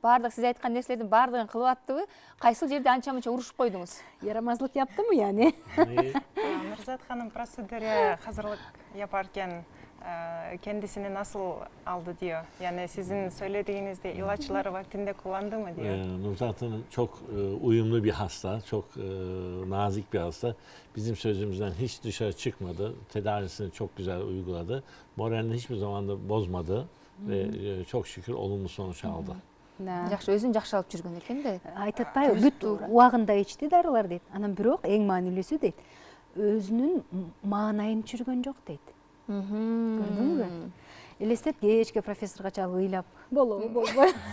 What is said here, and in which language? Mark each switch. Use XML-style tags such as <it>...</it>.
<ky>Баардык сиз айткан нерселердин баардыгын кылып аттыбы? Кайсыл жерде анча-мынча урушуп койдуңуз?</ky> <tr>Ярамазлык яптымы, яни? Нурзат ханым процедура hazırlık yaparken kendisini nasıl aldı diyor. Yani sizin söylediğinizde ilaçları vaktinde kullandı mı diyor. Nurzat Hanım çok uyumlu bir hasta, çok nazik bir hasta. Bizim sözümüzden hiç dışarı çıkmadı. Tedavisini çok güzel uyguladı. Moralini hiçbir zaman da bozmadı ve çok şükür olumlu sonuç aldı.</tr> <ky>Жакшы, өзүн жакшы алып жүргөн экен да. Айтып атпайбы, бүт убагында ичти дарылар дейт. Анан бирок эң маанилүүсү дейт, өзүнүн маанайын түшүргөн жок дейт. Көрдүңбү? Элестет, кечке профессорго чалып ыйлап, болобу, болбой.</ky>